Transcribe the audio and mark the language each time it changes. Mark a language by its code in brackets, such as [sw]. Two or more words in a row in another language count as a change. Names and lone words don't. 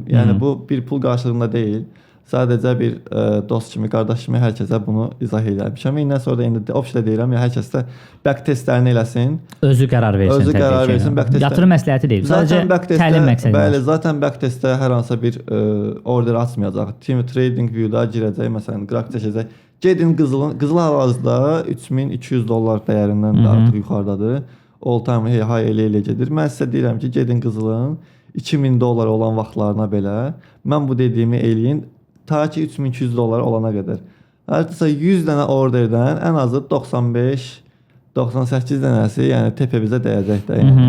[az] Yəni bu bir pul qarşılığında deyil. Sadəcə bir dost kimi, qardaş kimi hər kəsə bunu izah edərmişəm. İndən sonra da indi opsiya deyirəm, ya hər kəs də [en] back testlərini [az] eləsin. Özü qərar versin. Özü qərar versin. Yatırım məsləhəti deyil. Sadəcə təlim məqsədi. Bəli, zaten [en] back testdə [az] hər hansı bir order açmayacaq. Team Trading View-da girəcək, məsələn, qrafik çəkəcək. Gedin qızıl hal-hazırda $3200 dəyərindən də artıq yuxarıdadır. [en] All time high [az] elə gedir. Mən sizə deyirəm ki, gedin qızılın $2000 olan vaxtlarına belə mən bu dediyimi eləyin. Ta ki $3200 olana qədər. Artısa 100 dənə orderdən ən azı 95-98 dənəsi, yəni tepə bizə dəyəcəkdir. Yəni.